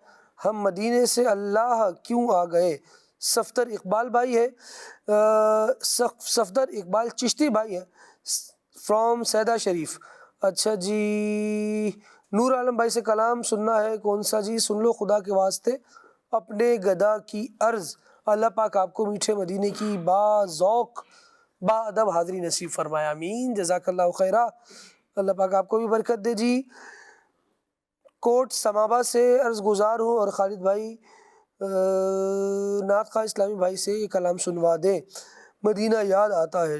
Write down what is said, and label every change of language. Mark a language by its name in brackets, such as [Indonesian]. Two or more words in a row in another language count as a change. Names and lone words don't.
[Urdu] ہم مدینے سے اللہ کیوں آ گئے. صفدر اقبال بھائی ہے، صفدر اقبال چشتی بھائی ہے فرام سیدہ شریف. اچھا جی. نور عالم بھائی سے کلام سننا ہے. کون سا جی؟ سن لو خدا کے واسطے اپنے گدا کی عرض. اللہ پاک آپ کو میٹھے مدینے کی با ذوق با ادب حاضری نصیب فرمائے. آمین. [Arabic] جزاک اللہ خیرہ. [Urdu] اللہ پاک آپ کو بھی برکت دے جی. کوٹ سمابا سے عرض گزار ہوں، اور خالد بھائی نعت خواہ اسلامی بھائی سے یہ کلام سنوا دیں، مدینہ یاد آتا ہے.